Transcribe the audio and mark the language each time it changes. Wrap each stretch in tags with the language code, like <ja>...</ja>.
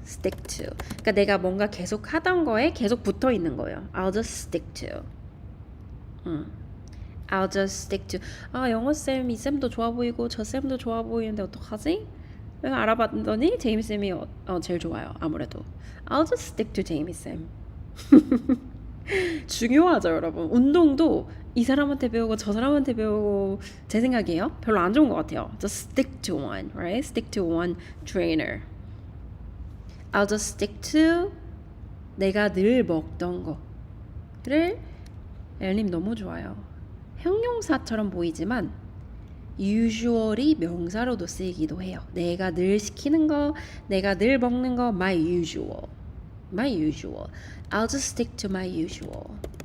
<ko>stick to 그러니까 내가 뭔가 계속 하던 거에 계속 붙어 있는 거예요.</ko> <en>I'll just stick to</en> <ko>I'll just stick to 영어쌤 이 쌤도 좋아 보이고 저 쌤도 좋아 보이는데 어떡하지? 내가 알아봤더니 제이미 쌤이 제일 좋아요.</ko> <en>아무래도 I'll just stick to 제이미 쌤.</en> <ko>중요하죠 여러분. 운동도 이 사람한테 배우고 저 사람한테 배우고 제 생각이에요. 별로 안 좋은 것 같아요.</ko> <en>Just stick to one, right? Stick to one trainer. I'll just stick to</en> <ko>내가 늘 먹던 거를 엘님 너무 좋아요. 형용사처럼 보이지만 usually 명사로도 쓰이기도 해요. 내가 늘 시키는 거, 내가 늘 먹는 거,</ko> <en>my usual. my usual. I'll just stick to my usual.</en>